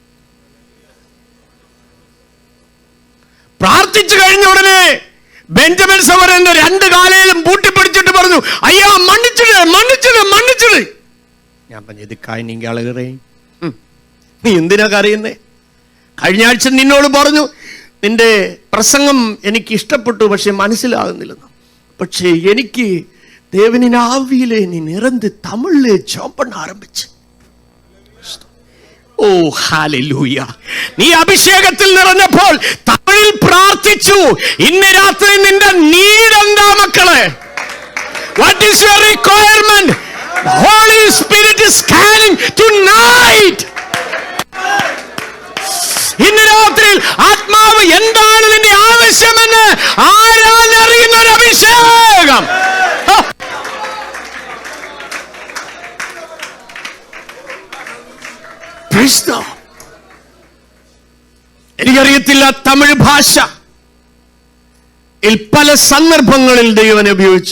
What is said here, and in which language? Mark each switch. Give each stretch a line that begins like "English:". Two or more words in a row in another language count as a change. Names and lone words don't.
Malayalam: പ്രാർത്ഥിച്ചു കഴിഞ്ഞ ഉടനെ ബെഞ്ചമിൻ സവരന്റെ 2 കാലയിലും പൂട്ടിപ്പിടിച്ചിട്ട് പറഞ്ഞു, അയ്യാ മണ്ണിച്ചിട് മണ്ണിച്ചിട് മണ്ണിച്ചിട്. ഞാൻ പറഞ്ഞു, ഇത് കായനിക്ക് ആളുകളെ നീ എന്തിനാ കരയുന്നേ? കഴിഞ്ഞ ആഴ്ച നിന്നോട് പറഞ്ഞു നിന്റെ പ്രസംഗം എനിക്ക് ഇഷ്ടപ്പെട്ടു, പക്ഷെ മനസ്സിലാകുന്നില്ലെന്ന്. പക്ഷേ എനിക്ക്
Tamil: தேவனின் ஆவியிலே நீ நிறைந்து தமிழிலே ஜெபம் பண்ண ஆரம்பிச்சு.
Malayalam: ഓ ഹല്ലേലൂയ. നീ അഭിഷേകത്തിൽ നിറഞ്ഞപ്പോൾ തമിഴിൽ പ്രാർത്ഥിച്ചു. ഇന്ന് രാത്രി നിന്റെ നീഡ് എന്താ മക്കളെ?
English: What is your requirement? The Holy Spirit is scanning tonight.
Malayalam: ഇന്ന് രാത്രി ആത്മാവ് എന്താണ് നിന്റെ ആവശ്യമെന്ന് ആരാഞ്ഞറിയുന്ന ഒരു അഭിഷേകം. എനിക്കറിയത്തില്ല തമിഴ് ഭാഷ പല സന്ദർഭങ്ങളിൽ ദൈവനെ ഉപയോഗിച്ചു.